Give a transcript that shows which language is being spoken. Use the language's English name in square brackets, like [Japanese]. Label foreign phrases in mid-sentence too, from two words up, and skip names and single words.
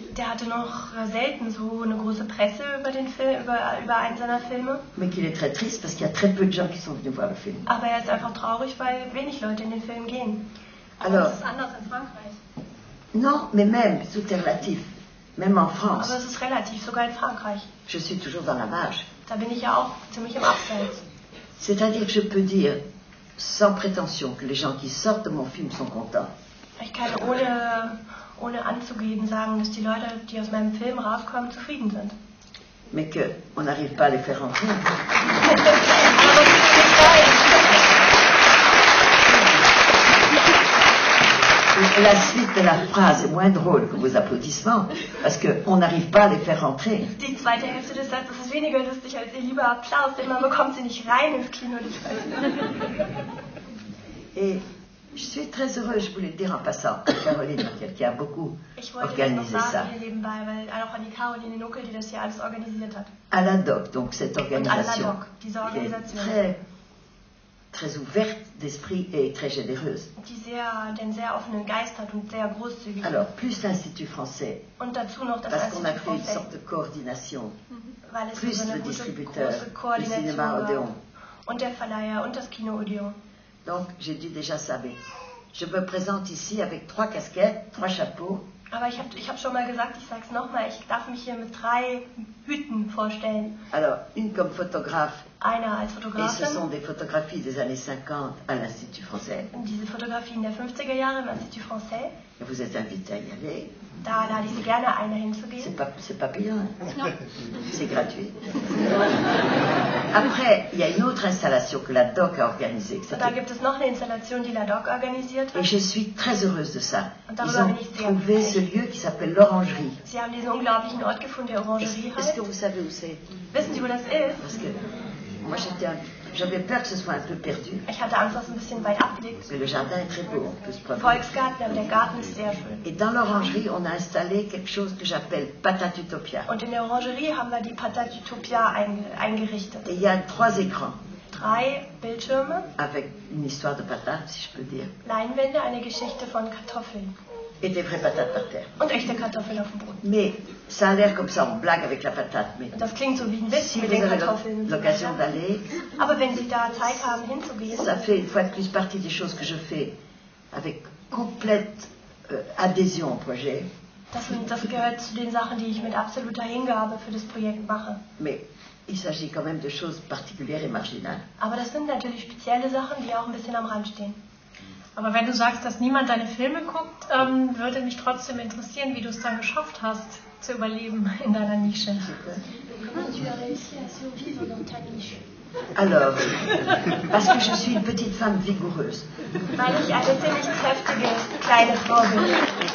[German] Der hatte noch selten so eine große Presse über den Film, über einen seiner Filme. [French] Mais qu'il est très triste parce qu'il y a très peu de gens qui sont venus voir le film. [German] Aber er ist einfach traurig, weil wenig Leute in den Film gehen. [French] Alors, [German] das ist anders in Frankreich. [French] non, mais même, tout est relatif. Même en France, [German] Aber es ist relativ, sogar in Frankreich. [French] je suis toujours dans la marge. [German] Da bin ich ja auch ziemlich im Abseits. [French] C'est-à-dire que je peux dire, sans prétention, que les gens qui sortent de mon film sont contents. [German] Ich kann ohne anzugeben sagen, dass die Leute, die aus meinem Film rauskommen, zufrieden sind. [French] Mais qu'on n'arrive pas à les faire rentrer. La suite de la phrase est moins drôle que vos applaudissements, parce qu'on n'arrive pas à les faire rentrer. [German] Die zweite Hälfte des Satzes ist weniger lustig als ihr lieber Applaus, denn man bekommt sie nicht rein ins Kino. [French] Et je suis très heureuse, je voulais le dire en passant, à Caroline Marquette, qui a beaucoup [German] Ich wollte das noch [French] organisé ça. [German] sagen hier nebenbei, weil auch an die Caroline Nuckel, die das hier alles organisiert hat. [French] À la DOC, donc cette [German] Und an [French] organisation, [German] la DOC, diese [French] qui est [German] Organisation, [French] très ouverte d'esprit et très généreuse. [German] die den sehr offenen Geist hat und sehr großzügig [French] Alors, [German] ist. [French] plus l'Institut français, [German] Und dazu noch das [French] parce qu'on a [German] Institut [French] fait une [German] Français, [French] sorte de coordination, [German] weil es [French] plus [German] so [French] le [German] eine gute, [French] distributeur, [German] große [French] le [German] Koordination [French] cinéma [German] war. [French] Odéon. [German] Und der Verleiher und das Kino Odeon. [French] Donc, j'ai dit déjà ça, mais je me présente ici avec 3 casquettes, 3 chapeaux. [German] Aber ich hab schon mal gesagt, ich sag's nochmal, ich darf mich hier mit 3 Hüten vorstellen. [French] Alors, une comme photographe, [German] Einer als [French] et ce [German] Fotografin. [French] sont des photographies des années 50 à l'Institut français. [German] Diese Fotografien der 50er Jahre im Institut Français. [French] Et vous êtes invité à y aller. Da lade ich Sie gerne ein, dahin zu gehen. C'est pas payant, hein? C'est gratuit. Après, il y a une autre installation que la DOC a organisée. [German] Und da gibt es noch eine Installation, die LADOC organisiert [French] Et [German] hat. [French] je suis très heureuse de ça. [German] Und [French] Ils [German] darüber [French] ont [German] bin ich sehr [French] trouvé ce lieu qui s'appelle l'Orangerie. [German] Sie haben diesen unglaublichen Ort gefunden, der Orangerie [French] Est-ce [German] heißt. [French] que vous savez où c'est? [German] Wissen Sie, wo das ist? [French] Parce que moi, j'avais peur que ce soit un peu perdu. [German] Ich hatte Angst, dass es ein bisschen weit abliegt. [French] Mais le jardin est très beau, on peut se promener. [German] Volksgarten, aber der Garten ist sehr schön. [French] Et dans l'Orangerie, on a installé quelque chose que j'appelle Patatutopia. [German] Und in der Orangerie haben wir die Patatutopia eingerichtet. [French] Et il y a 3 écrans [German] 3 Bildschirme, [French] avec une histoire de patates, si je peux dire, [German] Leinwände, eine Geschichte von Kartoffeln [French] et des vraies patates par terre. [German] und echte Kartoffeln auf dem Boden. [French] Mais ça a l'air comme ça, on blague avec la patate. Mais [German] Und das klingt so wie ein Witz [French] si [German] mit [French] vous [German] den [French] avez [German] Kartoffeln und so [French] l'occasion [German] weiter. [French] d'aller, [German] Aber wenn Sie da Zeit haben, hinzugehen, [French] ça fait une fois de plus partie des choses que je fais avec complète adhésion au projet. [German] das gehört zu den Sachen, die ich mit absoluter Hingabe für das Projekt mache. [French] Mais il s'agit quand même de choses particulières et marginales. [German] Aber das sind natürlich spezielle Sachen, die auch ein bisschen am Rand stehen. Aber wenn du sagst, dass niemand deine Filme guckt, würde mich trotzdem interessieren, wie du es dann geschafft hast, zu überleben in deiner Nische. [French] Comment tu as réussi à survivre dans ta niche? Alors, parce que je suis une petite femme vigoureuse. [German] Weil ich eine ziemlich kräftige kleine Frau bin.